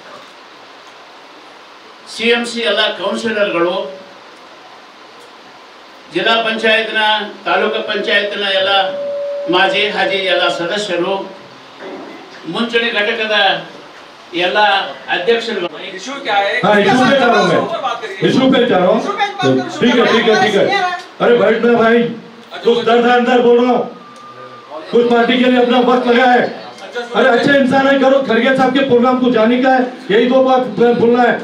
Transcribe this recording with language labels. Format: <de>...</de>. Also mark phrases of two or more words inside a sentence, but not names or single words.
<kn>ಸಿಎಂಸಿ ಎಲ್ಲ ಕೌನ್ಸಿಲರ್ಗಳು, ಜಿಲ್ಲಾ ಪಂಚಾಯತ್ನ ತಾಲೂಕು ಪಂಚಾಯತ್ನ ಎಲ್ಲ ಮಾಜಿ ಹಾಜಿ ಎಲ್ಲ ಸದಸ್ಯರು, ಮುಂಚೂಣಿ ಘಟಕದ ಎಲ್ಲ ಅಧ್ಯಕ್ಷರು।</kn> <hi>इशू क्या है? हाँ, इशू पे जा रहा हूँ। ठीक है। अरे बैठना भाई, कुछ दर्द अंदर बोल रहा हूँ, कुछ पार्टी के लिए अपना वक्त लगा है। अरे अच्छे इंसान है, करो। खरगे साहब के प्रोग्राम को जाने का है, यही दो बात बोलना है।</hi>